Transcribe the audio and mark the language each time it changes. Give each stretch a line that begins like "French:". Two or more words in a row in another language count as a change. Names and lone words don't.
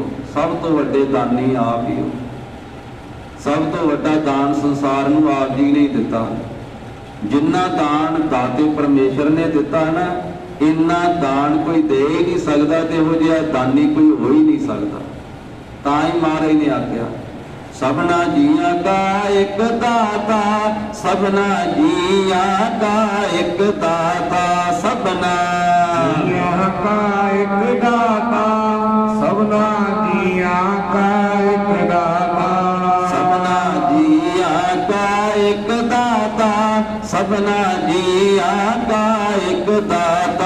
Punjabi: ਸਭ ਤੋਂ ਵੱਡੇ ਦਾਨੀ ਆਪ ਹੀ ਹੋ। ਸਭ ਤੋਂ ਵੱਡਾ ਦਾਨ ਸੰਸਾਰ ਨੂੰ ਆਪ ਜੀ ਨੇ ਦਿੱਤਾ। ਜਿੰਨਾ ਦਾਨ ਦਾਤੇ ਪਰਮੇਸ਼ਰ ਨੇ ਦਿੱਤਾ ਨਾ, ਇੰਨਾ ਦਾਨ ਕੋਈ ਦੇ ਹੀ ਨਹੀਂ ਸਕਦਾ ਤੇ ਇਹੋ ਜਿਹਾ ਦਾਨੀ ਕੋਈ ਹੋ ਹੀ ਨਹੀਂ ਸਕਦਾ। ਤਾਂ ਹੀ ਮਹਾਰਾਜ ਨੇ ਆਖਿਆ ਸਭਨਾ ਜੀਆ ਕਾ ਇਕੁ ਦਾਤਾ, ਸਭਨਾ ਜੀਆ ਕਾ ਇਕੁ ਦਾਤਾ, ਸਭਨਾ ਜੀਆ ਕਾ ਇਕੁ ਦਾਤਾ, ਸਭਨਾ ਜੀਆ ਕਾ ਇਕੁ ਦਾਤਾ, ਸਭਨਾ ਜੀਆ ਕਾ ਇਕੁ ਦਾਤਾ, ਸਭਨਾ ਜੀਆ ਕਾ ਇਕੁ ਦਾਤਾ,